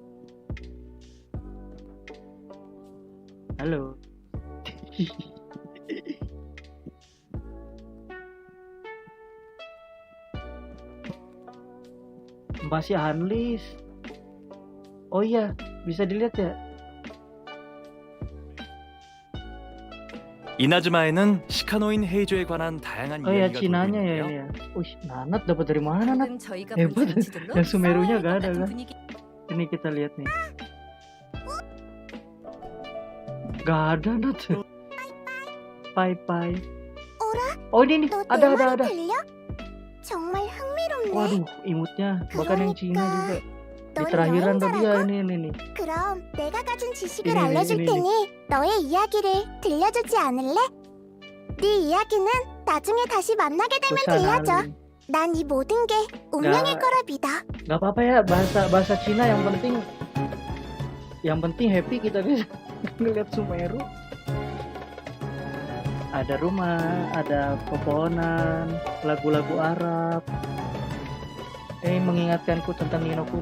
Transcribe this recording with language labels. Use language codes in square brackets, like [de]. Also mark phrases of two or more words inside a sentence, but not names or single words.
[id] Halo. Masih unlist. Oh iya, bisa dilihat ya. [ko] 이나즈마에는 시카노인 헤이조에 관한 다양한 [id] Oh ya [ko] 이야기가 [id] Cinanya [ko] 돌고 [id] ya [ko] 있는데요. [id] ini ya. Nat dapat dari mana Nat? [ko] 저희가 [id] Hebat. [ko] 본 장치들로 [id] Yang Sumerunya [ko] 싸워야 할 [id] gak [ko] 것 [id] ada [ko] 같은 [id] kan? [ko] 분위기. [id] Ini kita lihat nih. Gak ada Nat. Pai. Ora? Oh ini [ko] 너 내 [id] ada. [ko] 말이 들려? 정말 흥미롭네. [id] Waduh, imutnya bahkan yang Cina juga. Di [ko] 넌 [id] terakhiran tuh dia [ko] 여행자라고? [id] ini. [ko] 그럼 내가 가진 지식을 [id] 이리, [ko] 알려줄 [id] 이리. [ko] 테니 너의 이야기를 들려주지 않을래? 네 이야기는 나중에 다시 만나게 되면 들려줘. [id] Kusanali. [ko] 난 이 모든 게 운명일 나- 거라 믿어. [id] Gak apa-apa ya bahasa Cina yang penting happy kita guys ngeliat Sumeru. Ada rumah, ada pepohonan, lagu-lagu Arab. Mengingatkanku tentang Nino Kuni.